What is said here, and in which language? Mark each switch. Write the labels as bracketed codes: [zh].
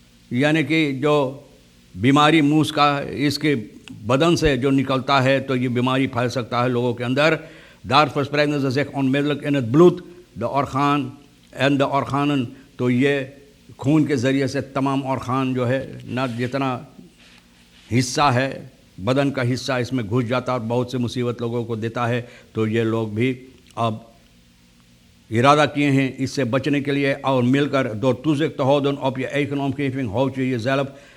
[hns] यानी कि जो बीमारी मूस का इसके बदन से जो निकलता है, तो ये बीमारी फैल सकता है लोगों के अंदर। [nl] Daar verspreiden ze zich onmiddellijk in het bloed, de orgaan en de organen। [hns] तो ये खून के ज़रिए से तमाम orgaan जो है ना, जितना हिस्सा है बदन का हिस्सा इसमें घुस जाता है और बहुत से मुसीबत लोगों को देता है। तो ये लोग भी अब इरादा किए हैं इससे बचने के लिए, और मिलकर [nl] door toezicht te houden op je eigen omgeving houd je jezelf